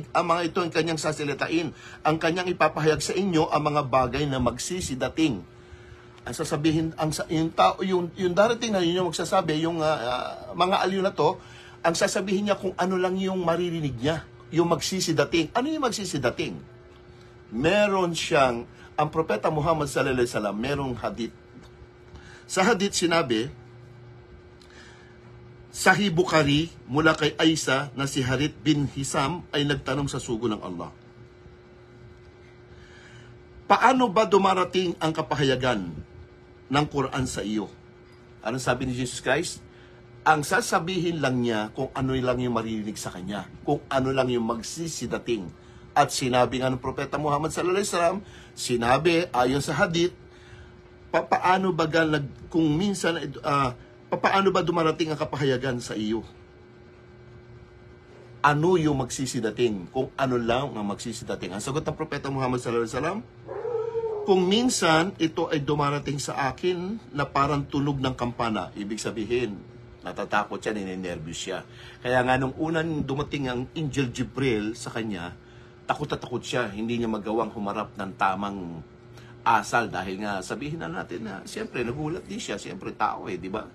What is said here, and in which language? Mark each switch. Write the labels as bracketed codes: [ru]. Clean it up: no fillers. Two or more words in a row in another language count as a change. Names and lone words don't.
[tl] Ang mga ito ang kanyang sasalitain. Ang kanyang ipapahayag sa inyo ang mga bagay na magsisidating. Ang sasabihin, yung darating na yun yung magsasabi, yung mga aliw na to, ang sasabihin niya kung ano lang yung maririnig niya. Yung magsisidating. Ano yung magsisidating? Meron siyang, ang Propeta Muhammad [ar] صلى الله عليه وسلم, [tl] merong hadith. Sa hadith sinabi, Sahih Bukhari, mula kay Aisa na si Harith bin Hisam ay nagtanong sa sugo ng Allah. Paano ba dumarating ang kapahayagan ng Quran sa iyo? Anong sabi ni Jesus Christ? Ang sasabihin lang niya kung ano lang yung maririnig sa kanya, kung ano lang yung magsisidating. At sinabi nga ng Propeta Muhammad [ar] صلى الله عليه وسلم, [tl] sinabi ayon sa hadith, paano ba dumarating ang kapahayagan sa iyo? Ano yung magsisidating? Kung ano lang ang magsisidating? Ang sagot ng Propeta Muhammad [ar] صلى الله عليه وسلم, [tl] Kung minsan ito ay dumarating sa akin na parang tunog ng kampana, ibig sabihin, natatakot siya, ninenervyos siya. Kaya nga nung unang dumating ang Angel Jibril sa kanya, takot na takot siya, hindi niya magawang humarap ng tamang asal dahil nga sabihin na natin na siyempre nagulat din siya, siyempre tao di ba?